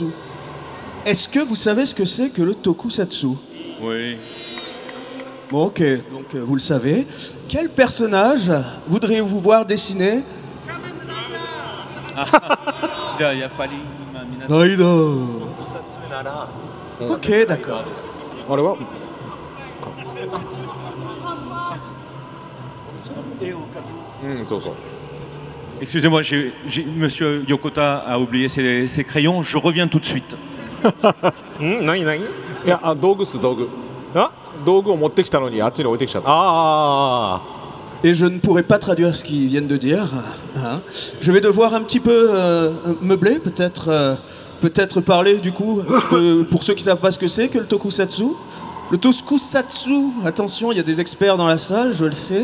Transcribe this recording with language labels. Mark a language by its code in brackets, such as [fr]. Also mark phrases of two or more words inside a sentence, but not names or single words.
[fr] Est-ce que vous savez ce que c'est que le tokusatsu? Oui. Bon, ok, donc vous le savez. Quel personnage voudriez-vous voir dessiner? Raider. Ok, d'accord. [ja] あれは？うん、そうそう。 [fr] Excusez-moi, Monsieur Yokota a oublié ses crayons, je reviens tout de suite. [ja] 何？いや、道具っす、道具。あ？道具を持ってきたのにあっちに置いてきちゃった。ああ。 [fr] Et je ne pourrai pas traduire ce qu'ils viennent de dire. Hein. Je vais devoir un petit peu meubler, peut-être parler du coup, pour ceux qui ne savent pas ce que c'est, que le tokusatsu. Le tokusatsu, attention, il y a des experts dans la salle, je le sais.